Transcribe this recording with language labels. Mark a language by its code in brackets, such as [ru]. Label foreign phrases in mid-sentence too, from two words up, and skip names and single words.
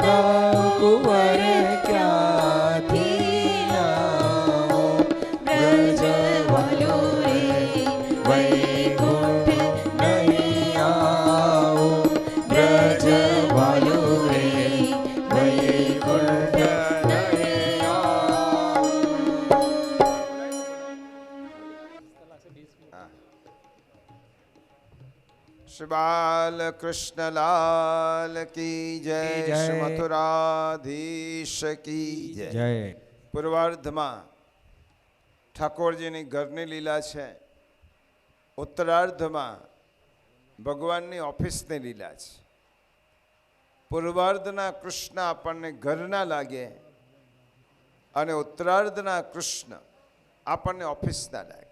[gu] કુંવર ક્યાંથી લાવો. વ્રજ વાલુ રે વૈકુંઠ નહીં આવું. વ્રજ વાલુ રે વૈકુંઠ નહીં [hi] श्री बाल कृष्ण लाल की जय, जय। श्री मथुराधीश की जय। [gu] જય. પૂર્વાર્ધમાં ઠાકોરજીની ઘરની લીલા છે, ઉત્તરાર્ધમાં ભગવાનની ઓફિસની લીલા છે. પૂર્વાર્ધના કૃષ્ણ આપણને ઘરના લાગે અને ઉત્તરાર્ધના કૃષ્ણ આપણને ઓફિસના લાગે.